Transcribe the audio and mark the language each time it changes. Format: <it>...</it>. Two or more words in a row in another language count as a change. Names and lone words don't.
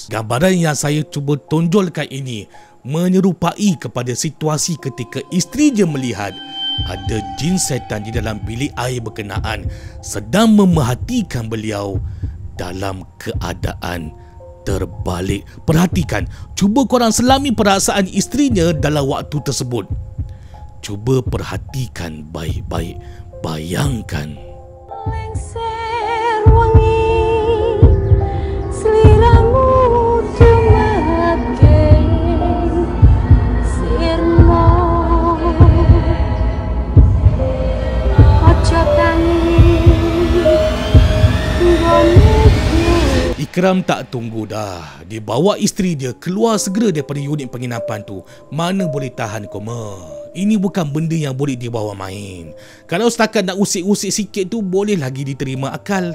<ms>Gambaran yang saya cuba tonjolkan ini menyerupai kepada situasi ketika isteri dia melihat ada jin setan di dalam bilik air berkenaan sedang memerhatikan beliau dalam keadaan terbalik. Perhatikan, cuba korang selami perasaan isterinya dalam waktu tersebut. Cuba perhatikan baik-baik. Bayangkan.</ms> <jv>Lengser wangi seliramu tumaken sirmo ojo tangi</jv> <ms>Ikram tak tunggu dah. Dia bawa isteri dia keluar segera daripada unit penginapan tu. Mana boleh tahan koma. Ini bukan benda yang boleh dibawa main. Kalau setakat nak usik-usik sikit tu boleh lagi diterima akal.</ms>